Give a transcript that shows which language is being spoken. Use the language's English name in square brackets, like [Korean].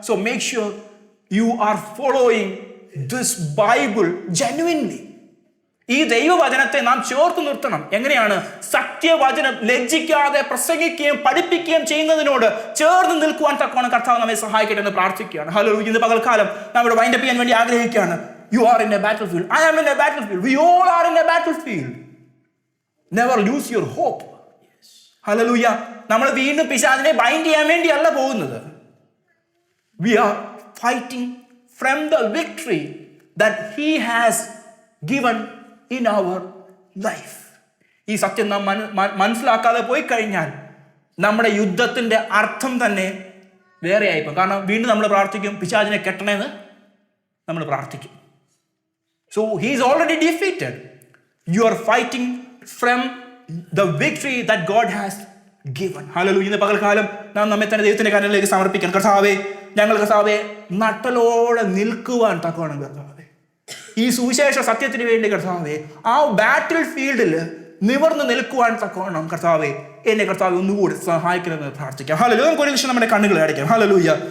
[English] So make sure you are following this Bible genuinely. [Malayalam] ഈ ദൈവവചനത്തെ നാം ചേർത്ത് നിർത്തണം. എങ്ങനെയാണ്? സത്യവചനം ലജ്ജിക്കാതെ പ്രസംഗിക്കുകയും പഠിപ്പിക്കുകയും ചെയ്യുന്നതിനോട് ചേർന്ന് നിൽക്കുവാൻ തക്കോണം കർത്താവ് നമ്മെ സഹായിക്കട്ടെ എന്ന് പ്രാർത്ഥിക്കുകയാണ്. ഹല്ലേലൂയ. ഇന്ന് പകൽക്കാലം നമ്മുടെ വൈൻഡപ്പ് ചെയ്യാൻ വേണ്ടി ആഗ്രഹിക്കുകയാണ്. [English] You are in a battlefield. I am in a battlefield. We all are in a battlefield. Never lose your hope. Hallelujah. [Malayalam] നമ്മൾ വീണ്ടും പിശാചിനെ ബൈൻഡ് ചെയ്യാൻ വേണ്ടിയല്ല പോകുന്നത്. [English] We are fighting from the victory that he has given in our life. [Malayalam] ഈ സത്യം നാം മനസ്സിലാക്കാതെ പോയി കഴിഞ്ഞാൽ നമ്മുടെ യുദ്ധത്തിന്റെ അർത്ഥം തന്നെ വേറെ ആയിപ്പോൾ. കാരണം വീണ്ടും നമ്മൾ പ്രാർത്ഥിക്കും, പിശാചിനെ കെട്ടണമെന്ന് നമ്മൾ പ്രാർത്ഥിക്കും. [English] So he is already defeated. You are fighting from the victory that God has given. Hallelujah. [Malayalam] ഇന്ന് പകൽക്കാലം നാം നമ്മെ തന്നെ ദൈവത്തിന്റെ കരങ്ങളിലേക്ക് സമർപ്പിക്കണം. കർത്താവേ, ഞങ്ങൾ കർത്താവേ നട്ടലോടെ നിൽക്കുവാൻ തക്കവണ്ണം കർത്താവേ, ഈ സുവിശേഷ സത്യത്തിന് വേണ്ടി കർത്താവേ ആ ബാറ്റിൽ ഫീൽഡിൽ നിവർന്ന് നിൽക്കുവാൻ തക്കവണ്ണം കർത്താവേ എന്നെ കർത്താവേ ഒന്നുകൂടി സഹായിക്കണമെന്ന് പ്രാർത്ഥിക്കാം. ഹല്ലേലൂയ. നമുക്ക് ഒരു നിമിഷം നമ്മുടെ കണ്ണുകളെ അടയ്ക്കാം. ഹല്ലേലൂയ.